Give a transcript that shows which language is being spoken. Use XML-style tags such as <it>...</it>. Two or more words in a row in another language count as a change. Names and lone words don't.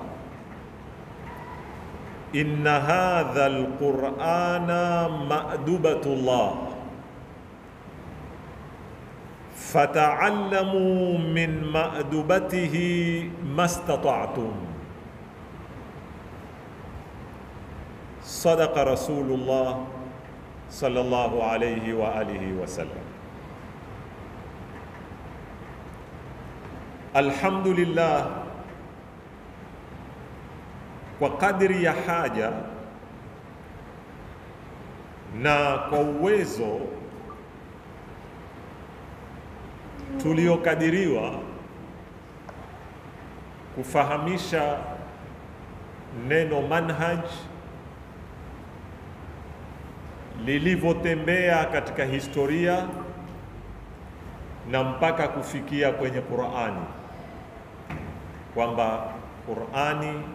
<ar>إن هذا القرآن مأدبة الله، فتعلموا من مأدبته ما استطعتم. صدق رسول الله صلى الله عليه وآله وسلم.</ar> <sw>Alhamdulillah, kwa kadri ya haja na kwa uwezo tuliokadiriwa kufahamisha neno manhaj lilivyotembea katika historia na mpaka kufikia kwenye Qur'ani, kwamba Qur'ani</sw>